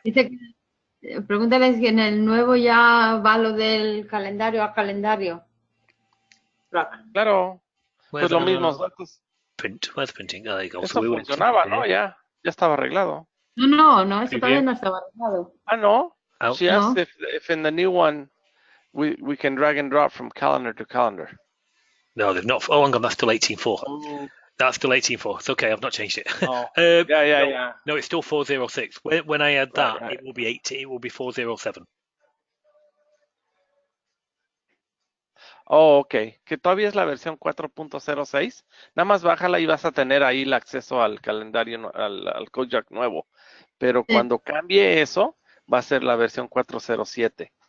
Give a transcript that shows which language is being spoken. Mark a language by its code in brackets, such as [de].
[es] Dice que, pregúntale si en el nuevo ya va lo del calendario a calendario. Claro. Pues lo mismo datos. [en] Where's printing? Oh, there you go. [es] Eso funcionaba, ¿no? Ya estaba arreglado. No, eso todavía no estaba arreglado. Ah, no. Oh. [en] She asked if in the new one we can drag and drop from calendar to calendar. No, they've not. Oh, hang on, that's still 18.4. Oh. That's still 18.4. It's okay, I've not changed it. Oh. Yeah. No, it's still 4.06. When I add that, right. It will be 80. It will be 4.07. Oh, ok. [es] Que todavía es la versión 4.06. Nada más bájala y vas a tener ahí el acceso al calendario, al Kojak nuevo. Pero cuando cambie eso, va a ser la versión 4.07.